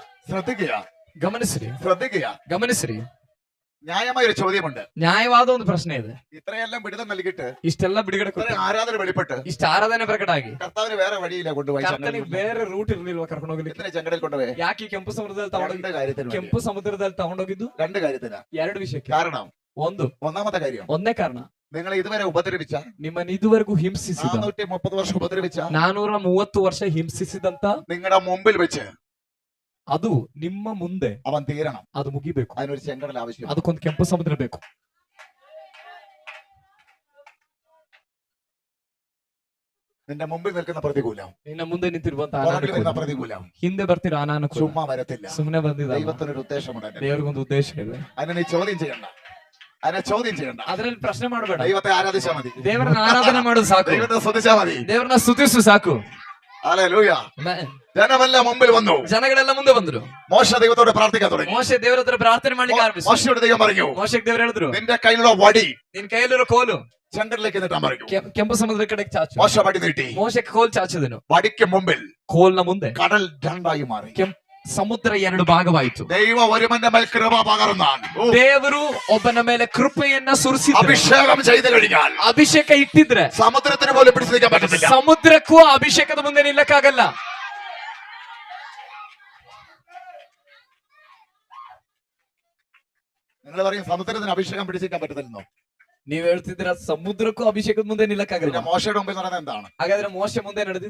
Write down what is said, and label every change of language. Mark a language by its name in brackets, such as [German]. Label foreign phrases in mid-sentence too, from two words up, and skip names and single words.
[Malayalam] ശ്രദ്ധിക്കുക, [Kannada] ಗಮನಿಸ್ರಿ [Malayalam] ശ്രദ്ധിക്കുക. [Kannada] ಗಮನಿಸ್ರಿ. [Malayalam] ന്യായമായ ഒരു ചോദ്യമുണ്ട്. [Kannada] ನ್ಯಾಯವಾದ ಒಂದು ಪ್ರಶ್ನೆ ಇದೆ. [Malayalam] ഇത്രയെല്ലാം വിടുതൽ നൽകിയിട്ട്, [Kannada] ಇಷ್ಟೆಲ್ಲ ಬಿಡುಗಡೆ ಕೊಟ್ಟು, [Malayalam] ഇത്രയും ആരാധന വെളിപ്പെട്ട്, [Kannada] ಇಷ್ಟ ಆರಾಧನೆ ಪ್ರಕಟ ಆಗಿ [Malayalam] കർത്താവിന് വേറെ വഴിയില്ല കൊണ്ടുപോയി [Kannada] ಕರ್ತನಿಗೆ ಬೇರೆ ರೂಟ್ ಇರ್ಲಿಲ್ವಾ ಕರ್ಕೊಂಡು ಹೋಗ್ಲಿಕ್ಕೆ? [Malayalam] ഇത്ര ചെങ്കടൽ കൊണ്ടുപോയി. [Kannada] ಯಾಕೆ ಈ ಕೆಂಪು ಸಮುದ್ರದಲ್ಲಿ ತಗೊಂಡೋಗಿ [Malayalam] രണ്ട് കാര്യത്തിന് [Kannada] ಕೆಂಪು ಸಮುದ್ರದಲ್ಲಿ ತಗೊಂಡೋಗಿದ್ದು? [Malayalam] രണ്ട് കാര്യത്തിനാ. [Kannada] ಎರಡು ವಿಷಯಕ್ಕೆ. [Malayalam] കാരണം [Kannada] ಒಂದು, [Malayalam] ഒന്നാമത്തെ കാര്യം, [Kannada] ಒಂದೇ ಕಾರಣ, [Malayalam] നിങ്ങളെ ഇതുവരെ ഉപദ്രവിച്ച, [Kannada] ನಿಮ್ಮನ್ನ ಇದುವರೆಗೂ ಹಿಂಸಿಸಿದ, [Malayalam] 430 വർഷം ഉപദ്രവിച്ച, [Kannada] 430 ವರ್ಷ ಹಿಂಸಿಸಿದಂತ [Malayalam] നിങ്ങളുടെ മുമ്പിൽ വെച്ച് [Kannada] ಅದು ನಿಮ್ಮ ಮುಂದೆ [Malayalam] അവൻ തീരണം. [Kannada] ಅದು ಮುಗಿಬೇಕು. [Malayalam] അതിനൊരു ചെങ്കടൽ ആവശ്യം. [Kannada] ಅದಕ್ಕೊಂದು ಕೆಂಪು ಸಮುದ್ರ ಬೇಕು. [Malayalam] നിന്റെ മുമ്പിൽ നിൽക്കുന്ന പ്രതികൂലം, [Kannada] ನಿನ್ನ ಮುಂದೆ ನಿಂತಿರುವಂತ [Malayalam] പുറകിൽ നിന്ന പ്രതികൂലം [Kannada] ಹಿಂದೆ ಬರ್ತಿರೋ ಅನಾನುಕೂಲ [Malayalam] ചുമ്മാ വരത്തില്ല. [Kannada] ಸುಮ್ಮನೆ ಬಂದಿದ. [Malayalam] ദൈവത്തിനൊരു ഉദ്ദേശമുണ്ട്. [Kannada] ದೇವರಿಗೊಂದು ಉದ್ದೇಶ ಇದೆ. [Malayalam] അതിനെ നീ ചോദ്യം ചെയ്യണ്ട, അതിനെ ചോദ്യം ചെയ്യണ്ട. [Kannada] ಅದ್ರಲ್ಲಿ ಪ್ರಶ್ನೆ ಮಾಡಬೇಡ. [Malayalam] ദൈവത്തെ ആരാധിച്ചാ മതി, [Kannada] ದೇವರನ್ನ ಆರಾಧನೆ ಮಾಡೋದು ಸಾಕು, [Malayalam] ദൈവത്തെ സ്തുതിച്ചാ മതി. [Kannada] ದೇವರನ್ನ ಸ್ತುತಿಸು ಸಾಕು. [Malayalam] ഹല്ലേലൂയ. ജനമെല്ലാം മുമ്പിൽ വന്നു. [Kannada] ಜನಗಳೆಲ್ಲ ಮುಂದೆ ಬಂದ್ರು. [Malayalam] മോശ ദൈവത്തോട് പ്രാർത്ഥിക്കാൻ തുടങ്ങി. [Kannada] ಮೋಶೆ ದೇವರ ಹತ್ರ ಪ್ರಾರ್ಥನೆ ಮಾಡ್ಲಿಕ್ಕೆ ಆರಂಭಿಸಿದ. [Malayalam] മോശയോട് ദൈവം പറഞ്ഞു, [Kannada] ಮೋಶೆಗೆ ದೇವರು ಹೇಳಿದ್ರು, [Malayalam] നിന്റെ കയ്യിലുള്ള വടി [Kannada] ನಿನ್ ಕೈಯಲ್ಲಿರೋ ಕೋಲು [Malayalam] ചെങ്കടലിലേക്ക് നീട്ടാൻ പറഞ്ഞു. [Kannada] ಕೆಂಪು ಸಮುದ್ರ ಕಡೆಗೆ ಚಾಚು. [Malayalam] മോശ വടി നീട്ടി. [Kannada] ಮೋಶೆ ಕೋಲ್ ಚಾಚಿದನು. [Malayalam] വടിക്ക് മുമ്പിൽ [Kannada] ಕೋಲ್ನ ಮುಂದೆ [Malayalam] കടൽ രണ്ടായി മാറി. [Kannada] ಸಮುದ್ರ ಎರಡು ಭಾಗವಾಯಿತು. [Malayalam] ദൈവം ഒരുവന്റെ മേൽ കൃപ പകർന്നാൻ, [Kannada] ದೇವರು ಒಬ್ಬನ ಮೇಲೆ ಕೃಪೆಯನ್ನ ಸುರಿಸಿದ, [Malayalam] അഭിഷേകം ചെയ്തു കഴിഞ്ഞാൽ [Kannada] ಅಭಿಷೇಕ ಇಟ್ಟಿದ್ರೆ [Malayalam] സമുദ്രത്തിന് പോലും പിടിച്ചു നിൽക്കാൻ പറ്റത്തില്ല. [Kannada] ಸಮುದ್ರಕ್ಕೂ ಅಭಿಷೇಕದ ಮುಂದೆ ನಿಲ್ಲಕ್ಕಾಗಲ್ಲ. [Malayalam] നിങ്ങൾ പറയും സമുദ്രത്തിന് അഭിഷേകം പിടിച്ചിരിക്കാൻ പറ്റത്തില്ലെന്നോ? [Kannada] ನೀವ್ ಹೇಳ್ತಿದ್ರ ಸಮುದ್ರಕ್ಕೂ ಅಭಿಷೇಕದ ಮುಂದೆ ನಿಲ್ಲಕ್ಕಾಗಲ್ಲ. [Malayalam] പിന്നെ മോശയുടെ മുമ്പിൽ നടന്നത് എന്താണ്? [Kannada] ಹಾಗಾದ್ರೆ ಮೋಶೆ ಮುಂದೆ ನಡೆದಿದೆ.